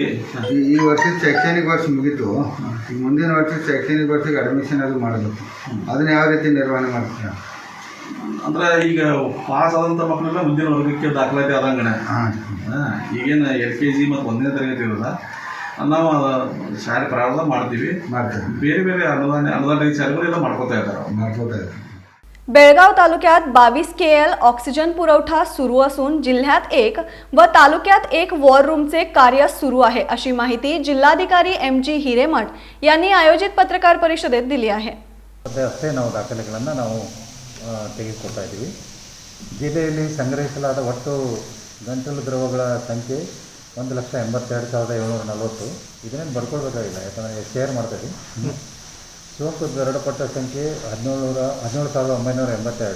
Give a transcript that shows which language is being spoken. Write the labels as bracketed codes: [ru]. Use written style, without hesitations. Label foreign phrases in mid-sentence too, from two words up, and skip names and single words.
[kn] ಈ ವರ್ಷದ ಶೈಕ್ಷಣಿಕ ವರ್ಷ ಮುಗೀತು, ಈಗ ಮುಂದಿನ ವರ್ಷದ ಶೈಕ್ಷಣಿಕ ವರ್ಷಕ್ಕೆ ಅಡ್ಮಿಷನ್ ಅದು ಮಾಡಬೇಕು, ಅದನ್ನ ಯಾವ ರೀತಿ ನಿರ್ವಹಣೆ ಮಾಡ್ತೀರಾ? ಅಂದ್ರೆ ಈಗ ಪಾಸ್ ಆದಂಥ ಮಕ್ಕಳೆಲ್ಲ ಮುಂದಿನ ವರ್ಗಕ್ಕೆ ದಾಖಲಾತಿ ಆದಂಗಣ. ಈಗೇನು LKG ಮತ್ತು 1ನೇ ತರಗತಿ ಇರೋಲ್ಲ, ನಾವು ಶಾಲೆ ಪ್ರಾರಂಭ ಮಾಡ್ತೀವಿ. ಬೇರೆ ಬೇರೆ ಅನುದಾನಿತ ಶಾಲೆಗಳು ಎಲ್ಲ ಮಾಡ್ಕೋತಾ ಇದ್ದಾರೆ. [mr] बेळगाव तालुक्यात 22 KL ऑक्सिजन पुरवठा सुरू असून जिल्ह्यात 1 व तालुक्यात 1 वॉर रूमचे कार्य सुरू आहे अशी माहिती जिल्हाधिकारी MG हिरेमठ यांनी आयोजित पत्रकार परिषदेत दिली आहे. [kn] ಅಷ್ಟೇ ನಾವು ದಾಖಲೆಗಳನ್ನು ನಾವು ತೆಗೆದುಕೊಳ್ತಾ ಇದ್ದೀವಿ. ಜಿಲ್ಲೆಯಲ್ಲಿ ಸಂಗ್ರಹಿಸಲಾದ ಒಟ್ಟು ಗಂಟಲು ದ್ರವಗಳ ಸಂಖ್ಯೆ 1,82,740. ಇದನ್ನೇನು ಬರ್ಕೊಳ್ಬೇಕಾಗಿಲ್ಲ, ಯಾಕಂದರೆ ಶೇರ್ ಮಾಡ್ತೀವಿ. ಸೋಂಕು ದೃಢಪಟ್ಟ ಸಂಖ್ಯೆ 17,982.